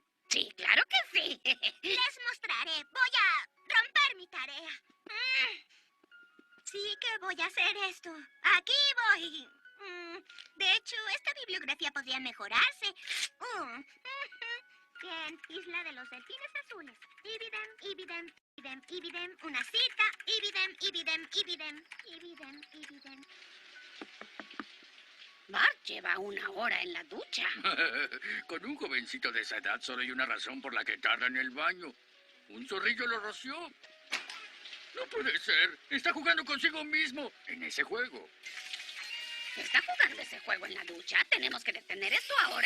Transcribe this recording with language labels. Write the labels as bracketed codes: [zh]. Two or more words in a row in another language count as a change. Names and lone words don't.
[es] Sí, claro que sí. Les mostraré. Voy a romper mi tarea. Sí que voy a hacer esto. Aquí voy. De hecho, esta bibliografía podría mejorarse. Bien, Isla de los Delfines Azules. [la] Ibidem, ibidem, ibidem, ibidem. [es] Una cita. [la] Ibidem, ibidem, ibidem, ibidem, ibidem. [es] Bart lleva 1 hora en la ducha. Con un jovencito de esa edad solo hay una razón por la que tarda en el baño. Un zorrillo lo roció. No puede ser. Está jugando consigo mismo en ese juego. ¿Está jugando ese juego en la ducha? Tenemos que detener esto ahora.